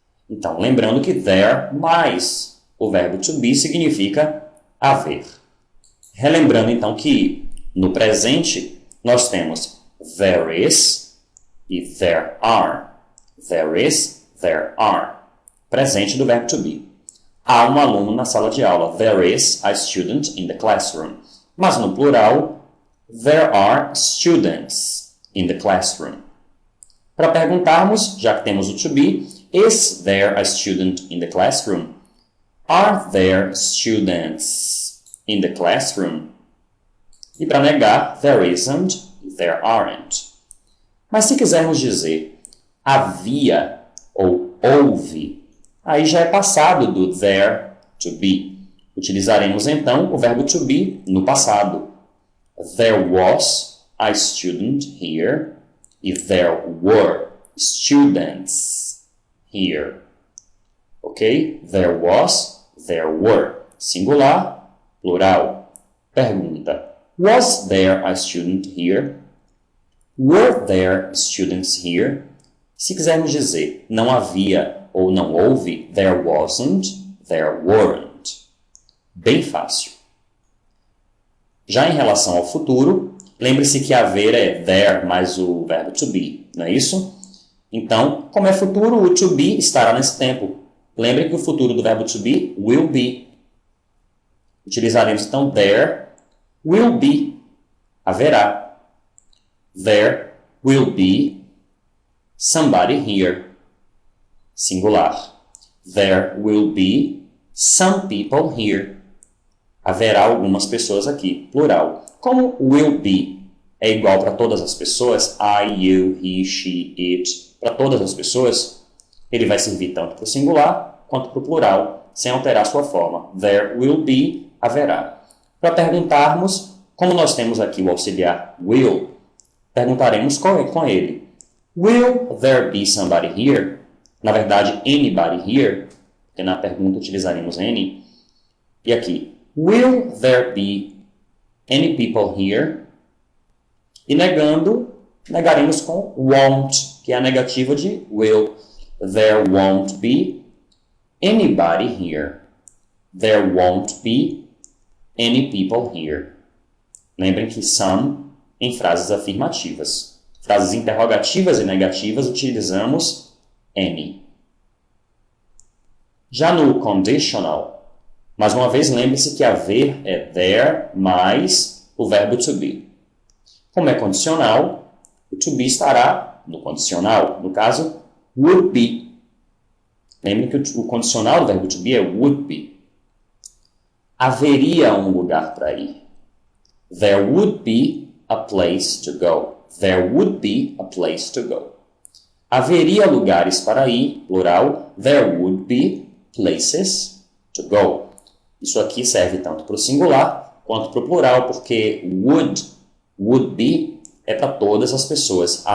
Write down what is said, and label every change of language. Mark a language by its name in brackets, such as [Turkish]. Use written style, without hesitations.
[Portuguese] Então, lembrando que there mais o verbo to be significa haver. Relembrando, então, que no presente nós temos [English] there is e there are. There is, there are. [Portuguese] Presente do verbo to be. Há um aluno na sala de aula. [English] There is a student in the classroom. [Portuguese] Mas no plural, [English] there are students in the classroom. [Portuguese] Para perguntarmos, já que temos o to be, [English] is there a student in the classroom? Are there students in the classroom? [Portuguese] E para negar, [English] there isn't, there aren't. [Portuguese] Mas se quisermos dizer havia ou houve, aí já é passado do there to be. Utilizaremos então o verbo to be no passado. [English] There was a student here e there were students here. Ok? There was, there were. Singular, plural. Pergunta. Was there a student here? Were there students here? [Portuguese] Se quisermos dizer não havia ou não houve, [English] there wasn't, there weren't. [Portuguese] Bem fácil. Já em relação ao futuro, lembre-se que haver é there mais o verbo to be, não é isso? Então, como é futuro, o to be estará nesse tempo. Lembrem que o futuro do verbo to be, will be. Utilizaremos então [English] there will be, [Portuguese] haverá. [English] There will be somebody here, singular. There will be some people here. [Portuguese] Haverá algumas pessoas aqui, plural. Como will be é igual para todas as pessoas, [English] I, you, he, she, it, [Portuguese] para todas as pessoas, ele vai servir tanto para o singular quanto para o plural, sem alterar sua forma. [English] There will be, [Portuguese] haverá. Para perguntarmos, como nós temos aqui o auxiliar will, perguntaremos com ele. [English] Will there be somebody here? [Portuguese] Na verdade, [English] anybody here, [Portuguese] porque na pergunta utilizaremos [English] any. [Portuguese] E aqui, [English] will there be any people here? [Portuguese] E negando, negaremos com won't, que é a negativa de will. [English] There won't be anybody here. There won't be any people here. [Portuguese] Lembrem que some em frases afirmativas. Frases interrogativas e negativas utilizamos any. Já no conditional, mais uma vez lembre-se que haver é there mais o verbo to be. Como é condicional, o to be estará no condicional. No caso, [English] would be. [Portuguese] Lembre que o condicional do verbo to be é would be. Haveria um lugar para ir. [English] There would be a place to go. There would be a place to go. [Portuguese] Haveria lugares para ir, plural. [English] There would be places to go. [Portuguese] Isso aqui serve tanto para o singular quanto para o plural, porque would be é para todas as pessoas.